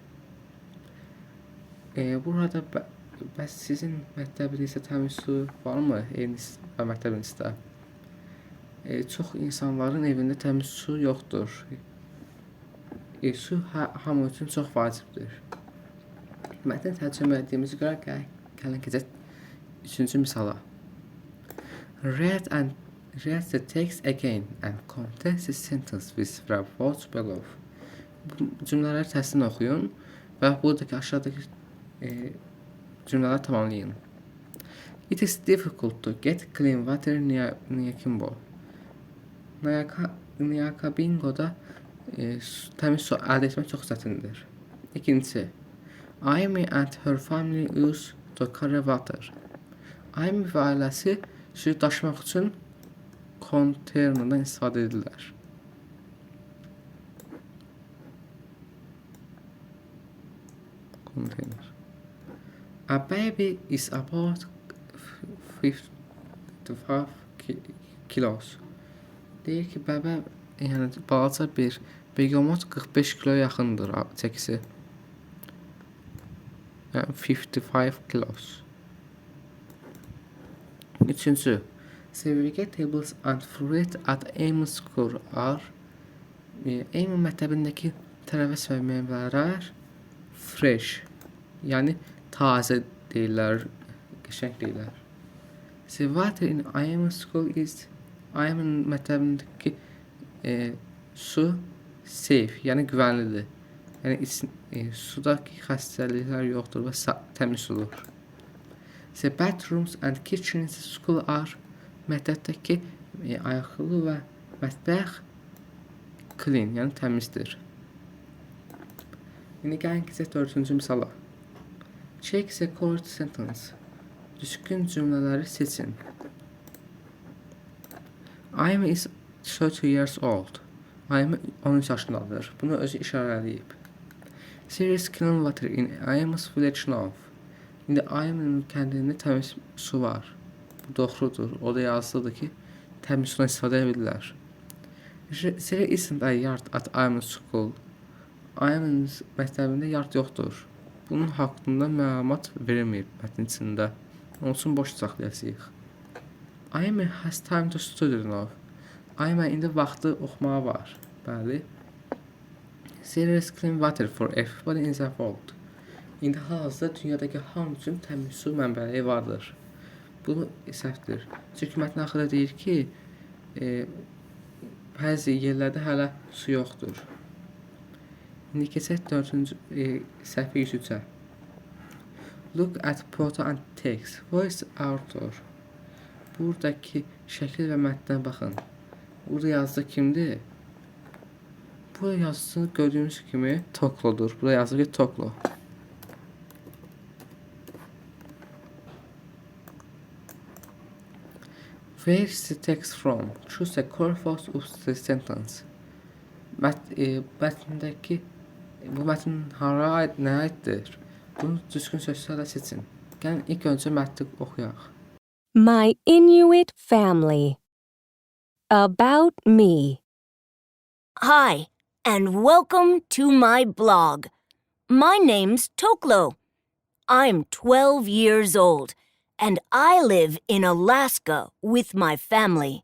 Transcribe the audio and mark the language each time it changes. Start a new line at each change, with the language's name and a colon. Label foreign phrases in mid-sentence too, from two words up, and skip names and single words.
Azerbaijani: Burada bəs sizin məktəbinizdə təmiz su varmı? Evinizdə və məktəbinizdə? Çox insanların evində təmiz su yoxdur. Su hamı üçün çox vacibdir. Mətni tərcümə etdiyimiz görə gəlin keçək 3-cü misala.
English: Read the text again and complete the sentence with the words below.
Azerbaijani: Bu cümlələri təsdiqlə oxuyun və buradakı aşağıdakı cümlələri tamamlayın.
English: It is difficult to get clean water near Kimbo.
Azerbaijani: Nyakabingo'da təmiz su əldə etmək çox çətindir. İkincisi,
English: Amy and her family use to carry water.
Azerbaijani: Amy və ailəsi suyu daşımaq üçün konteynerdən istifadə edirlər. Konteyner.
English: A baby is about 55 kilos.
Azerbaijani: Deyir ki, bəbə, yəni balaca bir begemot 45 kilo yaxındır çəkisi. Yəni 55 kilos. Üçüncü,
English: the vegetables and fruit at Amy's school are
Azerbaijani: Amy məktəbindəki tərəvəz və meyvələr fresh, yəni taze deyirlər, qəşəng deyirlər.
English: The water in Amy's school is
Azerbaijani: Amy'nin məktəbindəki su
English: safe,
Azerbaijani: yəni güvənlidir. Yəni sudakı xəstəliklər yoxdur və təmiz sudur.
English: The bathrooms and kitchens in school are
Azerbaijani: məktəbdəki ayaqlı və mətbəx
English: clean,
Azerbaijani: yəni təmizdir. İndi gəlin keçək 4-cü misala.
English: Check the correct sentence.
Azerbaijani: Düzgün cümlələri seçin.
English: Amy is 30 years old.
Azerbaijani: Amy 13 yaşındadır. Bunu özü işarələyib.
English: There is clean water in Amy's village now.
Azerbaijani: İndi Amy'nin kəndində təmiz su var. Bu doğrudur. O da yazılıdır ki, təmiz sudan istifadə edirlər.
English: There isn't a yard at Amy's school.
Azerbaijani: Amy'nin məktəbində yard yoxdur. Bunun haqqında məlumat verilməyib mətnin içində. Onun üçün boş saxlayacağıq.
English: Amy has time to study now.
Azerbaijani: Amy indi vaxtı oxumağa var. Bəli.
English: There is clean water for everybody in the world.
Azerbaijani: İndi hal-hazırda dünyadakı hamı üçün təmiz su mənbələri vardır. Bu səhvdir. Çünki mətnin axırda deyir ki, bəzi yerlərdə hələ su yoxdur. İndi keçək 4-cü səhvə 103-ə.
English: Look at photo and text. Voice author.
Azerbaijani: Buradakı şəkil və mətnə baxın. Burada yazıcı kimdir? Bu yazıcı gördüyümüz kimi Toklo'dur. Burada yazılır ki Toklo.
English: Where is the text from? Choose the correct part of the sentence.
Azerbaijani: Mətndəki bu mətn hara aid, nəyə aiddir? Bunu düzgün sözlərlə seçin. Gəlin ilk öncə mətni oxuyaq.
English: My Inuit family. About me. Hi, and welcome to my blog. My name's Toklo. I'm 12 years old, and I live in Alaska with my family.